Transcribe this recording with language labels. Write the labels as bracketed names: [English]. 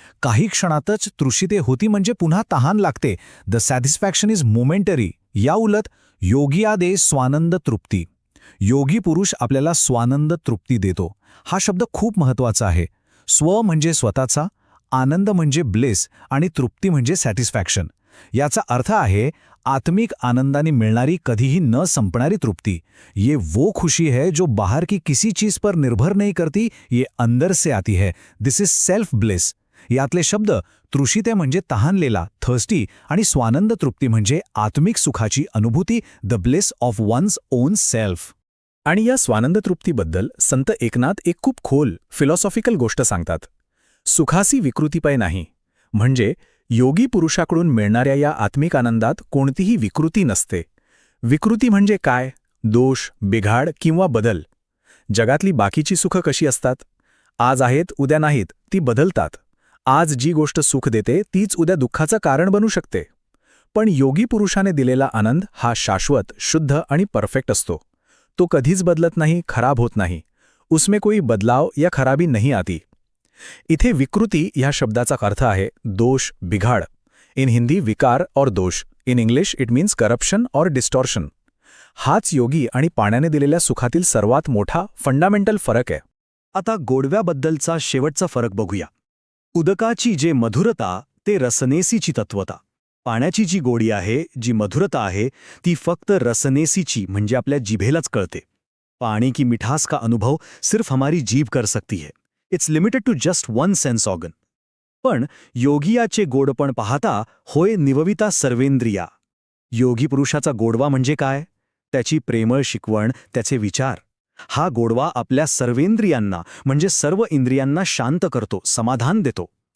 [Marathi] काही क्षणातच तृषिते होती म्हणजे पुन्हा तहान लागते. [English] The satisfaction is momentary. [Marathi] या उलट योगियादे स्वानंद तृप्ती. योगी पुरुष आपल्याला स्वानंद तृप्ती देतो. हा शब्द खूप महत्वाचा आहे. स्व म्हणजे स्वतःचा, आनंद म्हणजे ब्लेस आणि तृप्ती म्हणजे सॅटिस्फॅक्शन. याचा अर्थ आहे आत्मिक आनंदाने मिळणारी कधीही न संपणारी तृप्ती. [Hindi] ये वो खुशी है जो बाहर की किसी चीज पर निर्भर नहीं करती, ये अंदर से आती है. [English] This is self bliss. [Marathi] यातले शब्द तृषिते म्हणजे तहानलेला, थर्स्टी, आणि स्वानंद तृप्ती म्हणजे आत्मिक सुखाची अनुभूती, [English] The bliss of one's own self. [Marathi] आणि या स्वानंद तृप्तीबद्दल संत एकनाथ एक खूप खोल फिलॉसॉफिकल गोष्ट सांगतात. सुखासी विकृतीपय नाही, म्हणजे योगी पुरुषाकडून मिळणाऱ्या या आत्मिक आनंदात कोणतीही विकृती नसते. विकृती म्हणजे काय? दोष, बिघाड किंवा बदल. जगातली बाकीची सुखं कशी असतात? आज आहेत, उद्या नाहीत, ती बदलतात. आज जी गोष्ट सुख देते तीच उद्या दुःखाचं कारण बनू शकते. पण योगी पुरुषाने दिलेला आनंद हा शाश्वत, शुद्ध आणि परफेक्ट असतो. तो कधीच बदलत नाही, खराब होत नाही. [Hindi] उसमें कोई बदलाव या खराबी नहीं आती. [Marathi] इथे विकृती ह्या शब्दाचा अर्थ आहे दोष, बिघाड. [English] in Hindi [Hindi] विकार और दोष. [English] In English it means corruption और distortion. [Marathi] हाच योगी आणि पाण्याने दिलेल्या सुखातील सर्वात मोठा फंडामेंटल फरक आहे. आता गोडव्याबद्दलचा शेवटचा फरक बघूया. उदकाची जे मधुरता ते रसनेसीची तत्वता. पाण्याची जी गोडी आहे, जी मधुरता आहे, ती फक्त रसनेसीची म्हणजे आपल्या जिभेलाच कळते. [Hindi] पानी की मिठास का अनुभव सिर्फ हमारी जीभ कर सकती है. [English] It's limited to just one sense organ. [Marathi] पण योगियाचे गोडपण पाहता होय निवविता सर्वेंद्रिया. योगी पुरुषाचा गोडवा म्हणजे काय? त्याची प्रेमळ शिकवण, त्याचे विचार. हा गोडवा आपल्या सर्वेंद्रियांना म्हणजे सर्व इंद्रियांना शांत करतो, समाधान देतो.